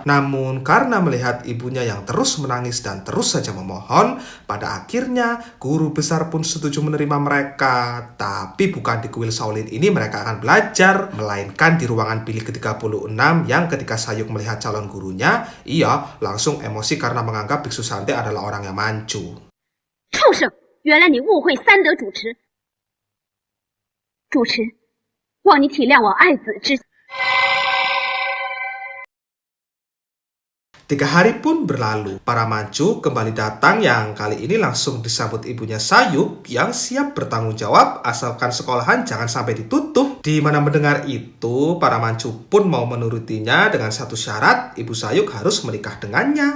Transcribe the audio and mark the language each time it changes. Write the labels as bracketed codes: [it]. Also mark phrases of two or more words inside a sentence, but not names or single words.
[id] Namun karena melihat ibunya yang terus menangis dan terus saja memohon, pada akhirnya guru besar pun setuju menerima mereka. Tapi bukan di kuil Shaolin ini mereka akan belajar, melainkan di ruangan bilik ke-36, yang ketika Sayuk melihat calon gurunya, ia langsung emosi karena menganggap biksu Sante adalah orang yang Manchu. [zh] 畜生！原来你误会三德主持。主持，望你体谅我爱子之。 [id] 3 hari pun berlalu, para Manchu kembali datang yang kali ini langsung disambut ibunya Sayuk yang siap bertanggung jawab asalkan sekolahan jangan sampai ditutup. Di mana mendengar itu, para Manchu pun mau menurutinya dengan satu syarat, ibu Sayuk harus menikah dengannya.